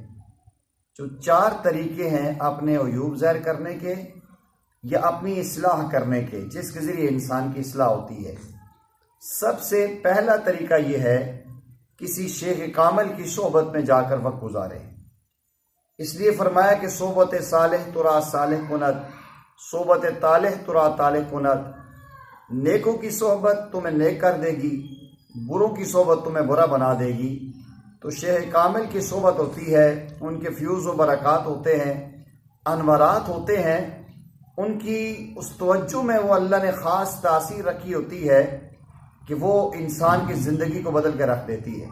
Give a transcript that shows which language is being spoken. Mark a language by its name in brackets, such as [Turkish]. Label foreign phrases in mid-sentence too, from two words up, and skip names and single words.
[Urdu] جو 4 طریقے ہیں اپنے عیوب ظاہر کرنے کے یا اپنی اصلاح کرنے کے، جس کے ذریعے انسان کی اصلاح ہوتی ہے۔ سب سے پہلا طریقہ یہ ہے کسی شیخ کامل کی صحبت میں جا کر وقت گزارے۔ اس لیے فرمایا کہ [Persian] صحبت صالح ترا صالح کند، صحبت طالح ترا طالح کند۔ [Urdu] نیکوں کی صحبت تمہیں نیک کر دے گی، بروں کی صحبت تمہیں برا بنا دے گی۔ تو شیخ کامل کی صحبت ہوتی ہے، ان کے فیوز و برکات ہوتے ہیں، انوارات ہوتے ہیں، ان کی اس توجہ میں وہ اللہ نے خاص تاثیر رکھی ہوتی ہے کہ وہ انسان کی زندگی کو بدل کے رکھ دیتی ہے۔